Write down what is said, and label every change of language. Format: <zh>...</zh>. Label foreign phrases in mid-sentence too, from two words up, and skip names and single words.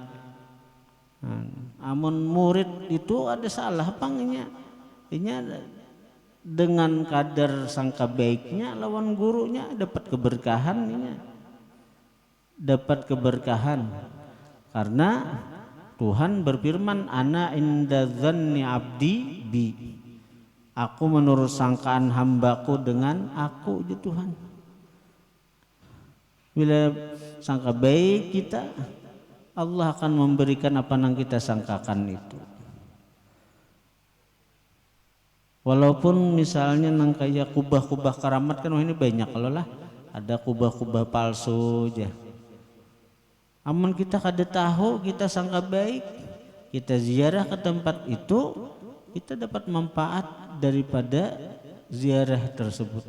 <bjn>Amun murid itu ada salah pangnya, ini dengan kadar sangka baiknya lawan gurunya dapat keberkahan.</bjn> <id>Karena Tuhan berfirman,</id> <ar>أنا عند ظن عبدي بي.</ar> <id>Aku menurut sangkaan hambaku dengan aku, ya Tuhan. Bila sangka baik kita, Allah akan memberikan apa yang kita sangkakan itu.</id> <bjn>Walaupun misalnya nang kayak kubah-kubah karamat kan ini banyak, kalau lah ada kubah-kubah palsu aja. Amun kita kada tahu, kita sangka baik, kita ziarah ke tempat itu, kita dapat manfaat daripada ziarah tersebut.</bjn>